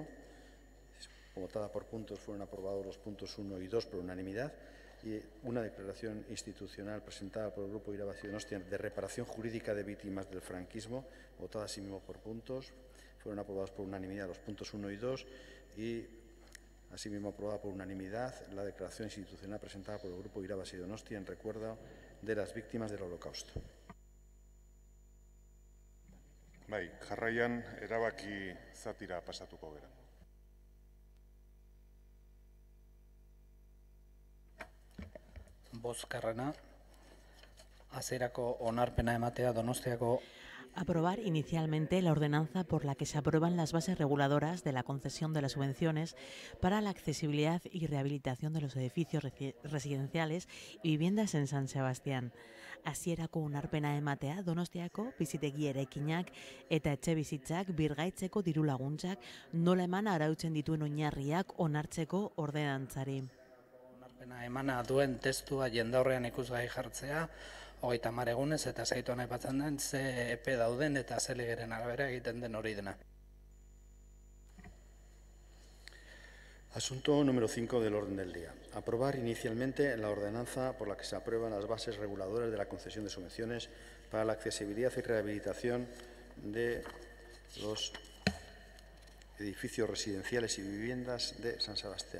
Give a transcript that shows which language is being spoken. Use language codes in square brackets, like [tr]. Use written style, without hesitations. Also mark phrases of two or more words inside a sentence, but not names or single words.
[es] Votada por puntos, fueron aprobados los puntos 1 y 2 por unanimidad, y una declaración institucional presentada por el Grupo Irabasi Donostia de reparación jurídica de víctimas del franquismo, votada asimismo por puntos, fueron aprobados por unanimidad los puntos 1 y 2, y asimismo aprobada por unanimidad la declaración institucional presentada por el Grupo Irabasi Donostia en recuerdo de las víctimas del Holocausto. [eu] Bai, jarraian erabaki zatira pasatuko gera. Bozkarrena, hasierako onarpena ematea Donostiako. [es] Aprobar inicialmente la ordenanza por la que se aprueban las bases reguladoras de la concesión de las subvenciones para la accesibilidad y rehabilitación de los edificios residenciales y viviendas en San Sebastián. [eu] Hasierako onarpena ematea Donostiako bizitegi eraikinak eta etxebizitzak birgaitzeko diru laguntzak nola eman arautzen dituen oinarriak onartzeko ordenantzari. Emana duen testua jendaurrean ikusgai jartzea, 30 egunez eta saituan aipatzen den ze epe dauden eta ze legeren arabera egiten den hori dena. [es] Asunto número 5 del orden del día. Aprobar inicialmente la ordenanza por la que se aprueban las bases reguladoras de la concesión de subvenciones para la accesibilidad y rehabilitación de los edificios residenciales y viviendas de San Sebastián.